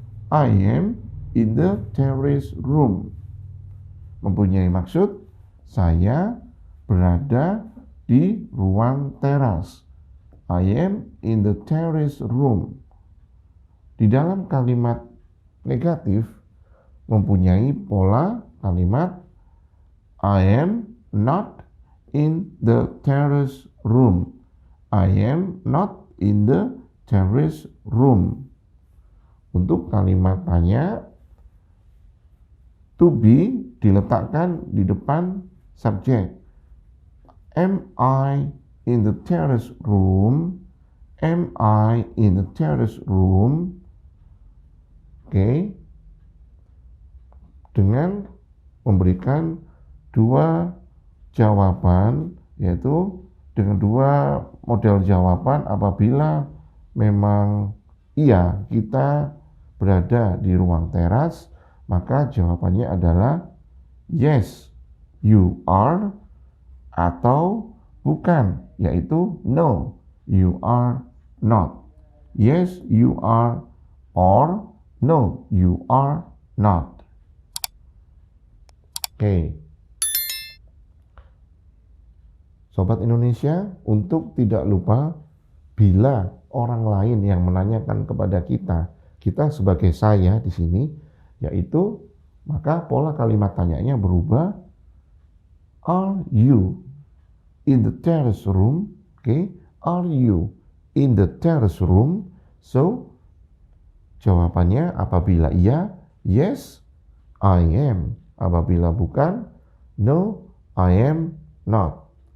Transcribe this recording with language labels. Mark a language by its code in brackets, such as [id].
[en] I am in the terrace room. [id] Mempunyai maksud saya berada di ruang teras. [en] I am in the terrace room. [id] Di dalam kalimat negatif mempunyai pola kalimat [en] I am not in the terrace room. I am not in the terrace room. [id] Untuk kalimat tanya, to be diletakkan di depan subjek. [en] Am I in the terrace room? Am I in the terrace room? Oke. [id] Dengan memberikan dua jawaban, yaitu dengan dua model jawaban. Apabila memang iya kita berada di ruang teras, maka jawabannya adalah [en] yes, you are, [id] atau bukan, yaitu [en] no, you are not. Yes, you are, or no, you are not. [id] Oke. Sobat Indonesia, untuk tidak lupa bila orang lain yang menanyakan kepada kita sebagai saya di sini, yaitu maka pola kalimat tanyanya berubah. [en] Are you in the terrace room? Oke, are you in the terrace room? [id] So, jawabannya apabila iya, [en] yes, I am. [id] Apabila bukan, [en] no, I am not.